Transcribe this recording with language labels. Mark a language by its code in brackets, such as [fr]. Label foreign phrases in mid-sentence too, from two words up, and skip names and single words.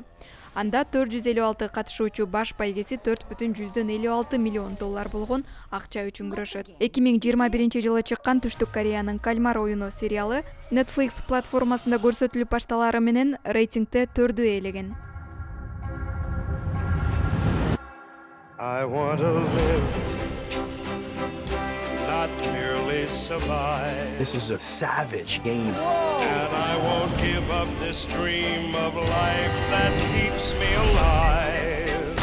[ky] Анда 456 катышуучу баш байгеси $4,56 миллион болгон акча үчүн күрөшөт. 2021 чыккан Түштүк Кореянын Кальмар оюну сериалы Netflix платформасында көрсөтүлүп башталары менен рейтингде 4-дү ээлеген. [en] I want to live, not merely survive. This is a savage game. And I won't give up this dream of life that keeps me alive.